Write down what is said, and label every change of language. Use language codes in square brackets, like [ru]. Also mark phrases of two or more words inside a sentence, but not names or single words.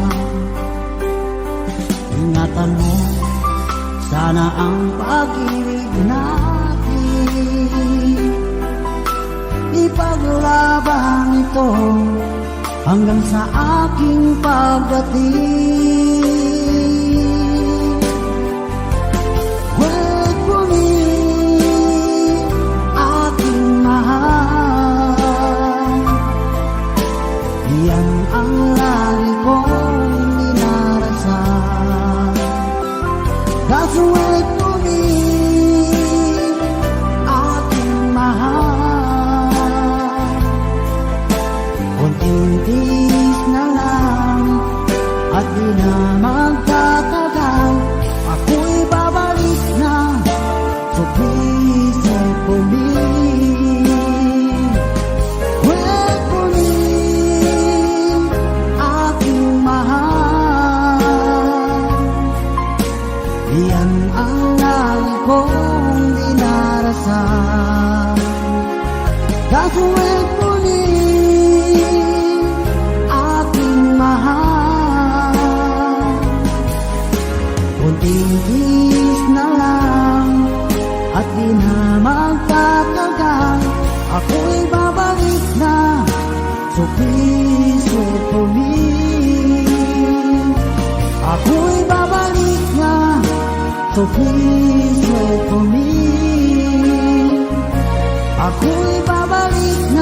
[tl] Ingatan mo, sana ang pag-ibig natin ipaglaban ito hanggang sa aking pagdating. [en] Wait for me, [tl] aking mahal. Yan ang lagi kong dinarasal. [en] That's wait for me, [tl] aking mahal. Kunting tiis na lang at di na magtatagal, ako'y babalik na. [en] So please wait for me. Wait for me, [tl] aking mahal. Yan ang lagi kong dinarasal. [en] Just wait for me, [tl] aking mahal. Kunting tiis na lang at di na magtatagal, ako'y babalik na. [en] So please wait for me. [tl] Ako'y babalik na. [en] So please wait for me. [tl] Ako'y babalik na.